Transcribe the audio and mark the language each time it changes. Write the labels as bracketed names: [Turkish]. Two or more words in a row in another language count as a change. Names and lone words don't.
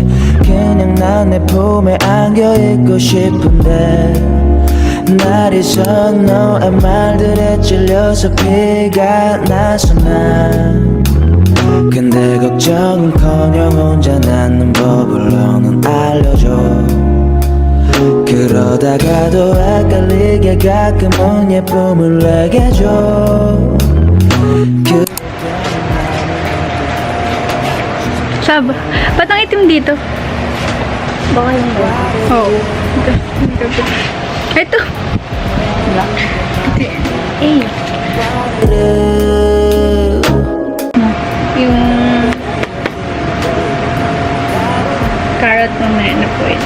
[Korean] 그냥 난 내 품에 안겨있고 싶은데 날이 서 너의 말들에 찔려서 피가 나서 난 근데 걱정은커녕 혼자 낳는 법을 너는 알려줘. 그러다가도 헷갈리게 가끔은 예쁨을 내게 줘. [Filipino] Sab, ba't ang itim dito? Baka yung black. Oo. Ito. Black. Eh. Yung carrot mamaya na po yun.